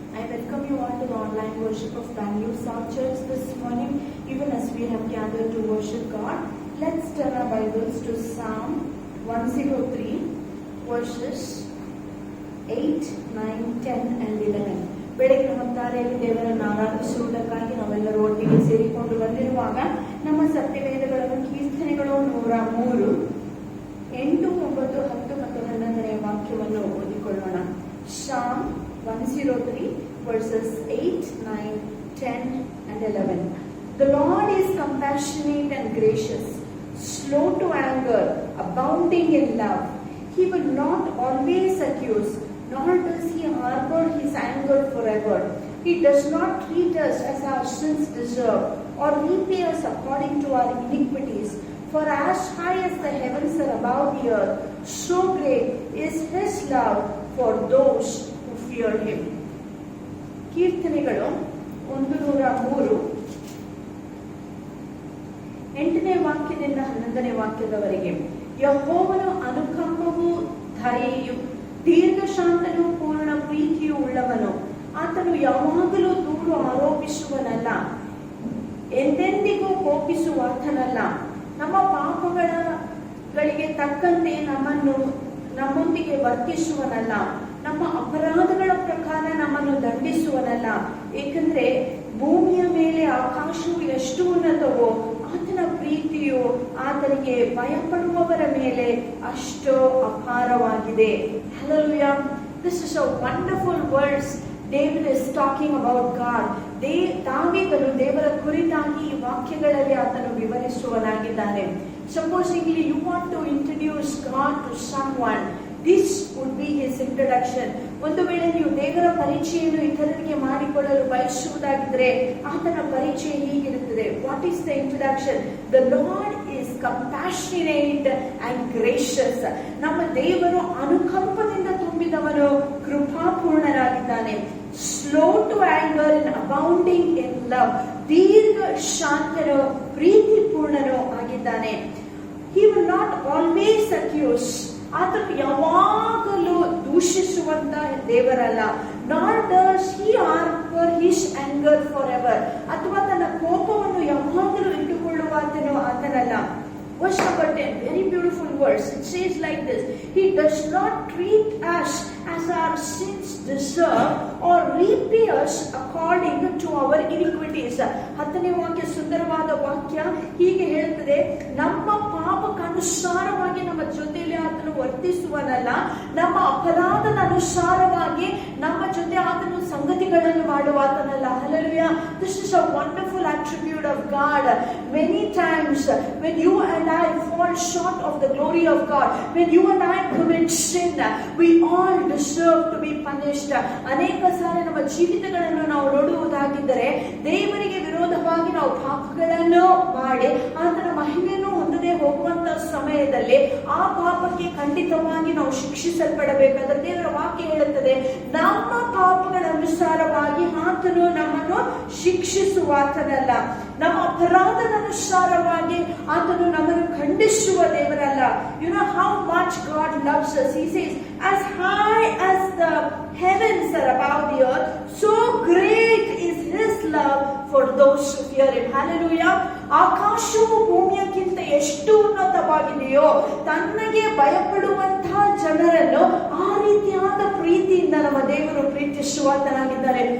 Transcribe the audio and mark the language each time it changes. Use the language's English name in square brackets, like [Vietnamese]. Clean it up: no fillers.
[English] I welcome you all to the online worship of Bangalore South Church this morning. Even as we have gathered to worship God, let's turn our Bibles to Psalm 103 verses 8, 9, 10 and 11. [Kannada] ಬೆಳಗಿನ ಹೊತ್ತಾರೆಯಲ್ಲಿ ದೇವರನ್ನು ಆರಾಧಿಸುವುದಕ್ಕಾಗಿ ನಾವೆಲ್ಲರೂ ಒಟ್ಟಿಗೆ ಸೇರಿಕೊಂಡು ಬಂದಿರುವಾಗ ನಮ್ಮ ಸತ್ಯವೇದಗಳನ್ನು ಕೀರ್ತನೆಗಳು 103, 8, 9, 10 ಮತ್ತು 11ನೇ ವಾಕ್ಯವನ್ನು ಓದಿಕೊಳ್ಳೋಣ. [English] Psalm 103 verses 8, 9, 10 and 11. The Lord is compassionate and gracious, slow to anger, abounding in love. He will not always accuse, nor does he harbor his anger forever. He does not treat us as our sins deserve, or repay us according to our iniquities. For as high as the heavens are above the earth, so great is his love for those who fear him. [Kannada] ಕೀರ್ತನೆಗಳು 103, 8ನೇ ವಾಕ್ಯದಿಂದ 11ನೇ ವಾಕ್ಯದವರೆಗೆ. ಯೆಹೋವನು ಅನುಕಂಪವೂ ದಯೆಯೂ ದೀರ್ಘಶಾಂತನೂ ಪೂರ್ಣ ಪ್ರೀತಿಯೂ ಉಳ್ಳವನು. ಆತನು ಯಾವಾಗಲೂ ದೂರು ಆರೋಪಿಸುವನಲ್ಲ, ಎಂದೆಂದಿಗೂ ಕೋಪಿಸುವಾತನಲ್ಲ. ನಮ್ಮ ಪಾಪಗಳಿಗೆ ತಕ್ಕಂತೆ ನಮ್ಮೊಂದಿಗೆ ವರ್ತಿಸುವನಲ್ಲ, ನಮ್ಮ ಅಪರಾಧಗಳ ಪ್ರಕಾರ ನಮ್ಮನ್ನು ದಂಡಿಸುವನಲ್ಲ. ಏಕೆಂದರೆ ಭೂಮಿಯ ಮೇಲೆ ಆಕಾಶವು ಎಷ್ಟು ಉನ್ನತವೋ ಆತನ ಪ್ರೀತಿಯು ಆತನಿಗೆ ಭಯಪಡುವವರ ಮೇಲೆ ಅಷ್ಟು ಅಪಾರವಾಗಿದೆ. [English] Hallelujah. This is a wonderful verse. David is talking about God. [Kannada] ದಾವೀದನು ದೇವರ ಕುರಿತಾಗಿ ಈ ವಾಕ್ಯಗಳಲ್ಲಿ ಆತನು ವಿವರಿಸುವನಾಗಿದ್ದಾನೆ. [English] Supposingly you want to introduce God to someone, this would be his introduction. [Kannada] ಒಂದು ವೇಳೆ ನೀವು ದೇವರ ಪರಿಚಯವನ್ನು ಇತರರಿಗೆ ಮಾಡಿಕೊಳ್ಳಲು ಬಯಸುವುದಾಗಿದ್ರೆ ಆತನ ಪರಿಚಯ ಹೀಗಿರುತ್ತದೆ. [English] What is the introduction? The Lord is compassionate and gracious. [Kannada] ನಮ್ಮ ದೇವರು ಅನುಕಂಪದಿಂದ ತುಂಬಿದವನು, ಕೃಪಾಪೂರ್ಣರಾಗಿದ್ದಾನೆ. [English] Slow to anger and abounding in love. [Kannada] ದೀರ್ಘ ಶಾಂತನು, ಪ್ರೀತಿ ಪೂರ್ಣನು ಆಗಿದ್ದಾನೆ. [English] He will not always accuse. [Kannada] ಆತನು ಯಾವಾಗಲೂ ದೂಷಿಸುವಂತ ದೇವರಲ್ಲ. [English] Nor does he harbor his anger forever. [Kannada] ಅಥವಾ ತನ್ನ ಕೋಪವನ್ನು ಯಾವಾಗಲೂ ಇಟ್ಟುಕೊಳ್ಳುವಾತನು ಆತನಲ್ಲ. [English] Verse number 10, very beautiful verse. It says like this: He does not treat us as our sins deserve, or repay us according to our iniquities. [Kannada] 10ನೇ ವಾಕ್ಯ ಸುಂದರವಾದ ವಾಕ್ಯ ಹೀಗೆ ಹೇಳುತ್ತದೆ: ನಮ್ಮ ಪಾಪಕ್ಕನುಸಾರವಾಗಿ ನಮ್ಮ ಜೊತೆಯಲ್ಲಿ ಆತನು ವರ್ತಿಸುವನಲ್ಲ, ನಮ್ಮ ಅಪರಾಧದ ಅನುಸಾರವಾಗಿ ನಮ್ಮ ಜೊತೆ ಆತನು ಸಂಗತಿಗಳನ್ನು ಮಾಡುವಾತನಲ್ಲ. [English] Hallelujah. This is a wonderful attribute of God. Many times when you and I fall short of the glory of God, when you and I commit sin, we all deserve to be punished. [Kannada] ಅನೇಕ ಸಾರಿ ನಮ್ಮ ಜೀವಿತಗಳನ್ನು ನಾವು ನೋಡುವುದಾಗಿದ್ದರೆ ದೇವರಿಗೆ ವಿರೋಧವಾಗಿ ನಾವು ಪಾಪಗಳನ್ನು ಮಾಡಿ ಆತನ ಮಹಿಮೆಯನ್ನು ಹೊಂದದೆ ಹೋಗುವಂತ ಸಮಯದಲ್ಲಿ ಆ ಪಾಪಕ್ಕೆ ಖಂಡಿತವಾಗಿ ನಾವು ಶಿಕ್ಷಿಸಲ್ಪಡಬೇಕಾದ್ರೆ ದೇವರ ವಾಕ್ಯ ಹೇಳುತ್ತದೆ, ನಮ್ಮ ಪಾಪಗಳ ಅನುಸಾರವಾಗಿ ಆತನು ನಮ್ಮನ್ನು ಶಿಕ್ಷಿಸುವಾತನಲ್ಲ, ನಮ್ಮ ಅಪರಾಧದ ಅನುಸಾರವಾಗಿ ಆತನು ನಮ್ಮನ್ನು ಖಂಡಿಸುವ ದೇವರಲ್ಲ. [English] You know how much God loves us. He says, as high as the heavens are above the earth, so great is his love for those who fear him. Hallelujah. [Kannada] ಆಕಾಶವು ಭೂಮಿಯಕ್ಕಿಂತ ಎಷ್ಟು ಉನ್ನತವಾಗಿದೆಯೋ ತನ್ನಗೆ ಭಯಪಡುವಂತಹ ಜನರನ್ನು ಆ ರೀತಿಯಾದ ಪ್ರೀತಿಯಿಂದ ನಮ್ಮ ದೇವರು ಪ್ರೀತಿಸುವಾತನಾಗಿದ್ದಾರೆ.